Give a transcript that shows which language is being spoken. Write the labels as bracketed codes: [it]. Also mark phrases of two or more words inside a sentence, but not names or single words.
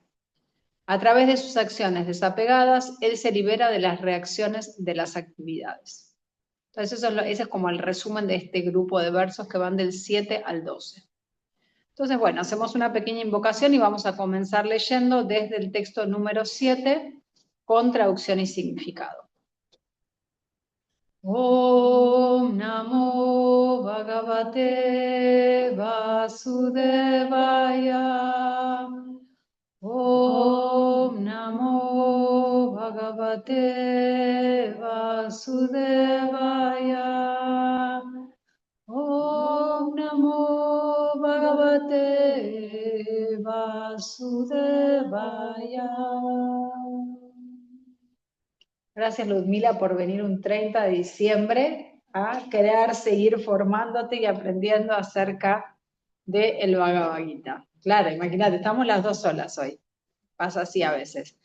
[es] A través de sus acciones desapegadas, él se libera de las reacciones de las actividades. Entonces ese es como el resumen de este grupo de versos que van del 7 al 12. Entonces, bueno, hacemos una pequeña invocación y vamos a comenzar leyendo desde el texto número 7 con traducción y significado. [sa] Om Namo Bhagavate Vasudevaya. Om Namo Bhagavate Vasudevaya. Om Namo Bhagavate Vasudevaya. [es] Gracias, Ludmila, por venir un 30 de diciembre a querer seguir formándote y aprendiendo acerca del Bhagavad Gita. Claro, imagínate, estamos las dos solas hoy. Pasa así a veces.